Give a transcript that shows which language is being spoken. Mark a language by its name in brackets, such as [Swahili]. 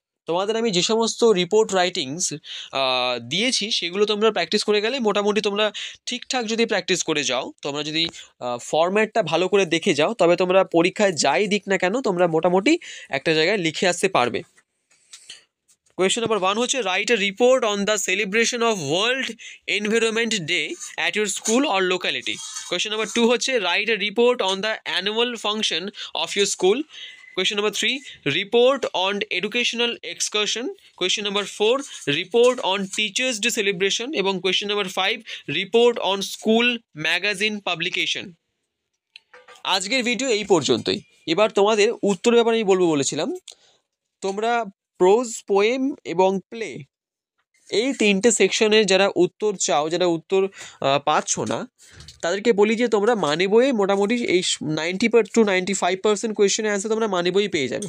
[Bangla] তোমাদের আমি যে সমস্ত রিপোর্ট রাইটিংস দিয়েছি সেগুলো তোমরা প্র্যাকটিস করে গেলে মোটামুটি তোমরা ঠিকঠাক যদি প্র্যাকটিস করে যাও, তোমরা যদি ফরম্যাটটা ভালো করে দেখে যাও, তবে তোমরা পরীক্ষায় যাই দিক না কেন তোমরা মোটামুটি একটা জায়গায় লিখে আসতে পারবে। [English] Question number 1 হচ্ছে, write a report on the celebration of world environment day at your school or locality. Question number 2 হচ্ছে, write a report on the annual function of your school. Question number 3, report on educational excursion. Question number 4, report on Teachers Day celebration. এবং question number 5, report on school magazine publication. [Bangla] আজকের video এই পর্যন্তই। এবার তোমাদের উত্তরের ব্যাপারে আমি বলেছিলাম, তোমরা প্রোজ, পোয়েম এবং প্লে এই তিনটে সেকশনের যারা উত্তর চাও, যারা উত্তর পাচ্ছ না, তাদেরকে বলি যে তোমরা মানে বইয়ে মোটামুটি এই 90 to 95% কোয়েশ্চেনের অ্যান্সার তোমরা মানে বই পেয়ে যাবে।